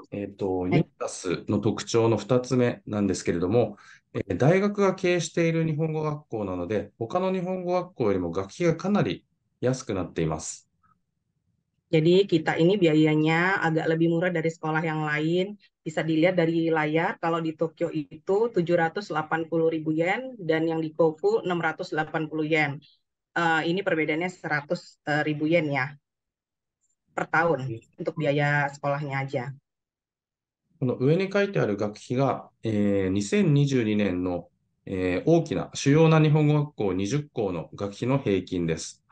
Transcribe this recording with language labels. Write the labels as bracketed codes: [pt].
[ja] ユニタスの特徴の2つ目なんですけれども、大学が経営している日本語学校なので、他の日本語学校よりも学費がかなり安くなっています。 [id] Jadi kita ini biayanya agak lebih murah dari sekolah yang lain. Bisa dilihat dari layar, kalau di Tokyo itu 780.000 yen dan yang di Kofu 680 yen. Ini perbedaannya 100.000 yen ya per tahun untuk biaya sekolahnya aja. [ja] この上に書いてある学費が、2022年の、大きな主要な日本語学校20校の学費の平均です。